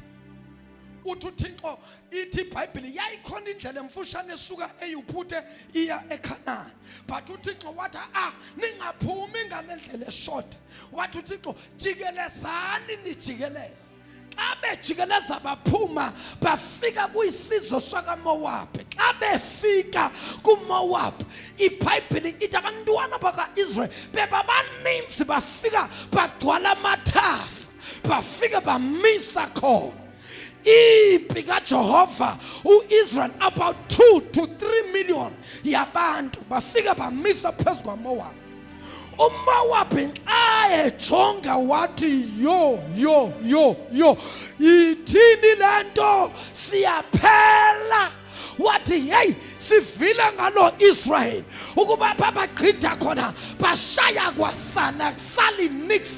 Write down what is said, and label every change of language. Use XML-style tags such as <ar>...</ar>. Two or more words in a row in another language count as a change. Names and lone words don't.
<xh>Uthi uThixo ithi iBhayibhile yayikhona indlela emfushane esuka eYuphuta iya eKhanani, but uThixo wathi ningaphumi ngale ndlela eshort. Wathi uThixo jikelezani nijikeleze. Xa bejikeleza baphuma bafika kwisizwe sakaMowabi. Xa befika kuMowabi, iBhayibhile ithi abantwana bakaIsrael bebabaninzi, bafika bagcwala amathafa, bafika bamisa khona impi kaJehova. uIsrael</xh> <en>about 2 to 3 million</en> <xh>yabantu bafika bamisa phezu kwaMowabi. uMowabi xa ejonga wathi yo yithini lento, siyaphela. Wathi hey, sivile ngalo Israel ukuba babagqitha khona bashaya kwasana kusali nix.</xh>